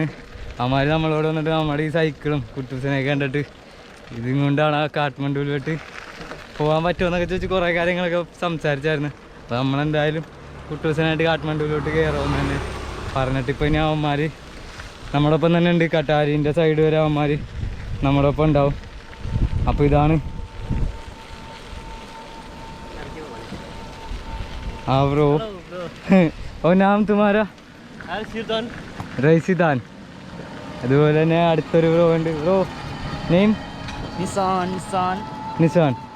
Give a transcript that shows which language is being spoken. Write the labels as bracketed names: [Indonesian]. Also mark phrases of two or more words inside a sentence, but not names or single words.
[Malayalam] അവന്മാർ നമ്മളോട് വന്നിട്ട് നമ്മുടെ ഈ സൈക്കിളും കുട്ടൂസിനെയൊക്കെ കണ്ടിട്ട് ഇതും കൊണ്ടാണ് ആ കാഠ്മണ്ഡുവിലോട്ട് പോകാൻ പറ്റുമെന്നൊക്കെ ചോദിച്ച് കുറേ കാര്യങ്ങളൊക്കെ സംസാരിച്ചായിരുന്നു. അപ്പോൾ നമ്മളെന്തായാലും കുട്ടൂസിനായിട്ട് കാഠ്മണ്ഡുവിലോട്ട് കയറുമെന്ന് തന്നെ പറഞ്ഞിട്ട് ഇപ്പോൾ ഇനി അവന്മാർ നമ്മുടെ ഒപ്പം തന്നെ ഉണ്ട്. കട്ടാരീൻ്റെ സൈഡ് വരെ അവന്മാർ നമ്മുടെ ഒപ്പം ഉണ്ടാവും. അപ്പോൾ ഇതാണ് [Hindi] हाँ ब्रो। और नाम तुम्हारा? റൈസിദാൻ. [Malayalam] അതുപോലെ തന്നെ അടുത്തൊരു ബ്രോ ഉണ്ട്. [English] bro name? [Malayalam] നിസാൻ.